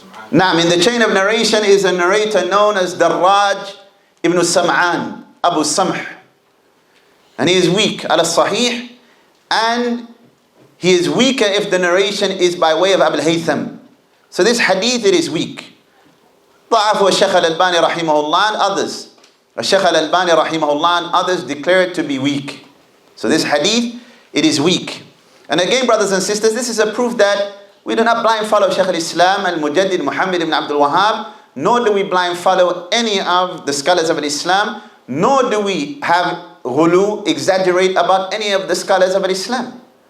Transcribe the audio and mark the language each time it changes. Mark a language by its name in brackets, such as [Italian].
[English] Naam, in the chain of narration is a narrator known as Darraj ibn Sam'an, Abu Samh. And he is weak, al-Sahih, and he is weaker if the narration is by way of Abu al-Haytham. So this hadith, it is weak. [Arabic] ضعف الشيخ الألباني رحمه الله [English] and others. [Arabic] الشيخ الألباني رحمه الله [English] and others declare it to be weak. So this hadith, it is weak. And again, brothers and sisters, this is a proof that we do not blind follow Shaykh al-Islam al-Mujaddid Muhammad ibn Abdul Wahhab, nor do we blind follow any of the scholars of Islam, nor do we have ghulu, exaggerate about any of the scholars of Islam.